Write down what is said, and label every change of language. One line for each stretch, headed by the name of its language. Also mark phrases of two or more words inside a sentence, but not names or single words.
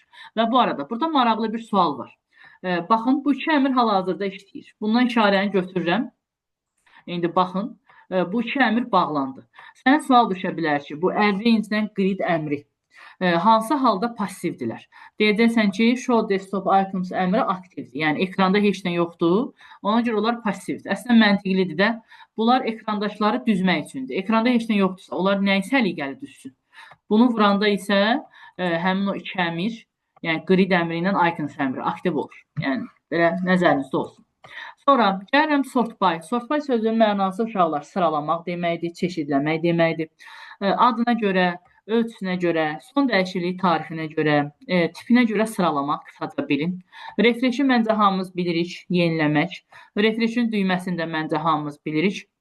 Azerbaijani: Və bu arada, burada maraqlı bir sual var. Baxın, bu iki əmr hal-hazırda işləyir. Bundan işarəni götürürəm. İndi baxın, bu iki əmr bağlandı. Sənə sual düşə bilər ki, bu arrange-dən grid əmri hansı halda passivdirlər? Deyəcəksən ki,
English: show desktop icons
Azerbaijani: əmri aktivdir. Yəni, ekranda heç nə yoxdur. Ona görə onlar passivdir. Əslində məntiqlidir də. Bunlar ekrandakıları düzmək üçündür. Ekranda heç nə yoxdursa, onlar nəyi səliqəli düzsün? Bunu vuranda isə həmin o iki əmr, yəni grid əmri ilə icons əmri aktiv olur. Yəni, belə nəzərinizdə olsun. Sonra, gəlirəm
English: sort by. Sort by
Azerbaijani: sözünün mənası uşaqlar sıralamaq deməkdir, çeşidləmək deməkdir. Adına görə, ölçüsünə görə, son dəyişiklik tarifinə görə, tipinə görə sıralamaq, qısaca bilin. Refreshi məncə hamımız bilirik, yeniləmək. Refreshin düyməsində məncə hamımız bilirik.